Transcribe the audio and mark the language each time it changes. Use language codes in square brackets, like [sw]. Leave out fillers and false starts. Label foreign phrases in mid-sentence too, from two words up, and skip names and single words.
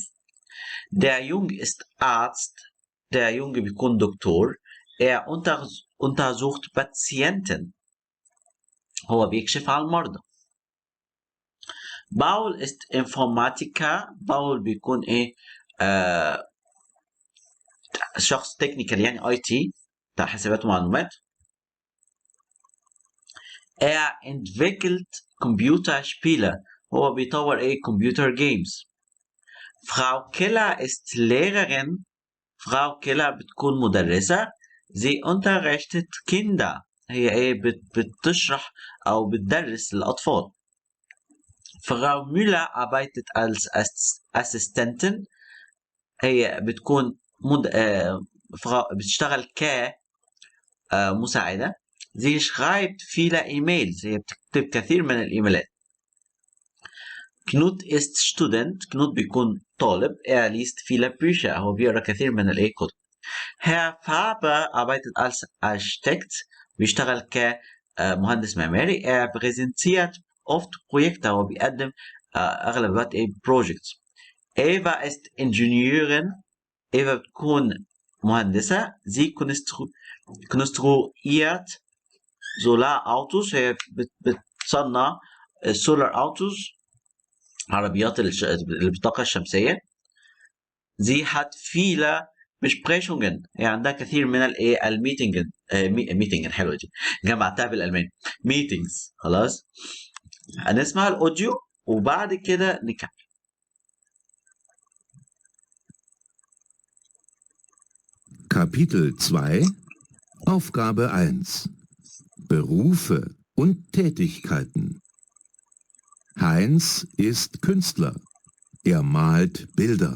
[de] Der Junge ist Arzt، der Junge [ar] بيكون دكتور. [de] untersucht Patienten، [ar] هو بيكشف على المرضى. [de] Paul ist Informatiker، [ar] باول بيكون ايه شخص تكنيكال يعني IT بتاع حسابات ومعلومات. [de] entwickelt Computerspiele، [ar] هو بيطور ايه [en] computer games. [de] Frau Keller ist Lehrerin، Frau Keller [ar] بتكون مدرسة. [de] Sie unterrichtet Kinder، [ar] هي ايه بتشرح او بتدرس للأطفال. [de] Frau Müller arbeitet als Assistentin، [ar] هي بتكون بتشتغل كمساعدة. [de] Sie schreibt viele E-Mails، [ar] هي بتكتب كثير من الإيميلات. [de] Knut ist Student، Knut [ar] بيكون طالب. [de] liest viele Bücher، [ar] هو بيقرأ كثير من الكتب. [de] Herr Faber arbeitet als Architekt، [ar] بيشتغل كمهندس معماري. [de] präsentiert oft Projekte، [ar] هو بيقدم أغلب الوقت projects. [de] Eva ist Ingenieurin، Eva [ar] بتكون مهندسة. [de] Sie konstruiert Solarautos، [ar] هي بتصنع [de] Solar Autos، [ar] عربيات اللي بالطاقة الشمسية. [de] Sie hat viele Besprechungen، [ar] يعني عندها كثير من الميتنجن. ميتنجن حلوة دي، جمعتها بالألماني meetings. خلاص. هنسمع الأوديو وبعد كده نكمل. [de] Kapitel 2 Aufgabe 1 Berufe und Tätigkeiten. Heinz ist Künstler. Er malt Bilder.